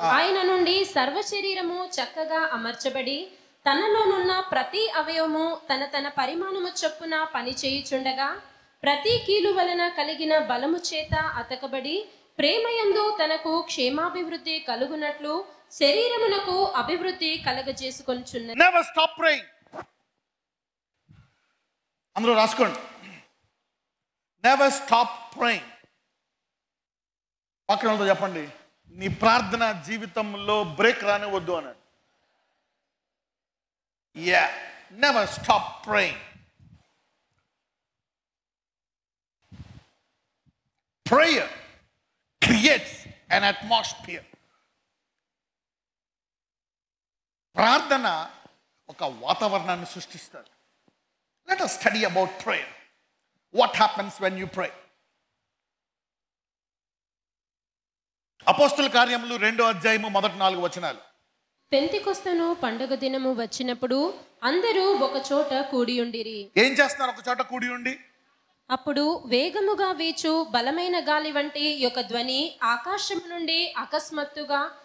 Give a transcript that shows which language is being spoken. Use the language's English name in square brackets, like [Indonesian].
[Telugu] ఆయన నుండి సర్వ శరీరము చక్కగా అమర్చబడి తనలోనున్న ప్రతి అవయవము తన తన పరిమాణము చొప్పున పని చేయుచుండగా ప్రతి కీలు వలన కలిగిన బలము చేత అతకబడి ప్రేమయందు తనకు క్షేమాభివృద్ధి కలుగునట్లు శరీరమునకు అభివృద్ధి కలగజేసుకొనుచున్నది. [English] Never stop praying. [Telugu] అందరూ రాసుకోండి. [English] Never stop praying. [Telugu] పక్కన వాళ్ళతో చెప్పండి, నీ ప్రార్థన జీవితంలో బ్రేక్ రానివద్దు అన్నాడు. [English] Yeah, never stop praying. Prayer creates an atmosphere. [Telugu] ప్రార్థన ఒక వాతావరణాన్ని సృష్టిస్తుంది. [English] Let us study about prayer. What happens when you pray? [Telugu] అపోస్తల కార్యములు 2వ అధ్యాయము మొదటి 4 వచనాలు. పెంతెకొస్తను పండుగ దినము వచ్చినప్పుడు అందరూ ఒక చోట కూడి ఉండిరి. ఏం చేస్తున్నారు? ఒక చోట కూడి ఉండి. అప్పుడు వేగముగా వీచు బలమైన గాలి వంటి ఒక ధ్వని ఆకాశం నుండి అకస్మాత్తుగా